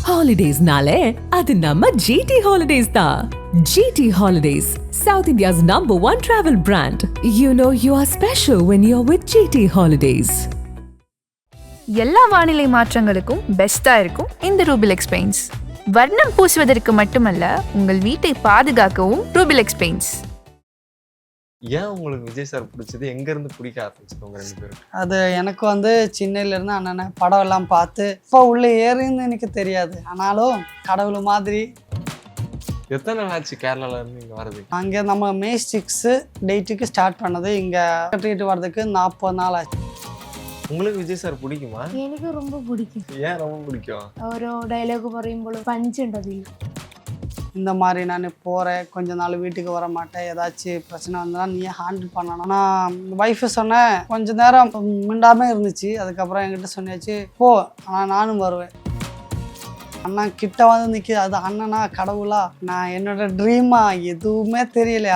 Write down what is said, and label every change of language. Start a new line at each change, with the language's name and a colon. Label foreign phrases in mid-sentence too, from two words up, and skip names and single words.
Tamil: Holidays-nale, adu namma GT Holidays da.
English: GT Holidays, South India's #1 travel brand. You know you are special when you're with GT Holidays.
Tamil: எல்லா வானிலை மாற்றங்களுக்கும் பெஸ்டா இருக்கும் இந்த ரூபிலெக்ஸ் பெயிண்ட்ஸ். வர்ணம் பூசுவதற்கு மட்டுமல்ல, உங்கள் வீட்டை பாதுகாக்கவும் ரூபிலெக்ஸ் பெயிண்ட்ஸ். ஏன் உங்களுக்கு விஜய் சார் பிடிச்சது? எங்க இருந்து பிடிக்க ஆரம்பிச்சது உங்க ரெண்டு பேரும்? அது எனக்கு சின்னையில இருந்து அண்ணனை படம் எல்லாம் பார்த்து இப்போ உள்ள ஏறின்னு எனக்கு தெரியாது. ஆனாலும் கடவுள் மாதிரி. எத்தனை நாள் ஆச்சு கேரளால இருந்து இங்க வரது? அங்கே நம்ம மே 6 டேட்டுக்கு ஸ்டார்ட் பண்ணது. இங்கே ட்ரீட் வர்றதுக்கு 40 நாள் ஆச்சு. உங்களுக்கு விஜய் சார் பிடிக்குமா? எனக்கு ரொம்ப பிடிக்கும். ஏன் ரொம்ப பிடிக்கும்?
Malayalam: ഓരോ ഡയലോഗ് പറയുമ്പോൾ പഞ്ചുണ്ടത്.
Tamil: இந்த மாதிரி நான் போகிறேன், கொஞ்ச நாள் வீட்டுக்கு வர மாட்டேன், ஏதாச்சும் பிரச்சனை வந்தால் நீயே ஹேண்டில் பண்ணணும். ஆனால் ஒய்ஃபு சொன்னேன், கொஞ்ச நேரம் மிண்டாமல் இருந்துச்சு. அதுக்கப்புறம் என்கிட்ட சொன்னியாச்சு, போ ஆனால் நானும் வருவேன். அண்ணா கிட்ட வந்து நிற்கிது, அது அண்ணனா கடவுளா, நான் என்னோட ட்ரீமா எதுவுமே தெரியல.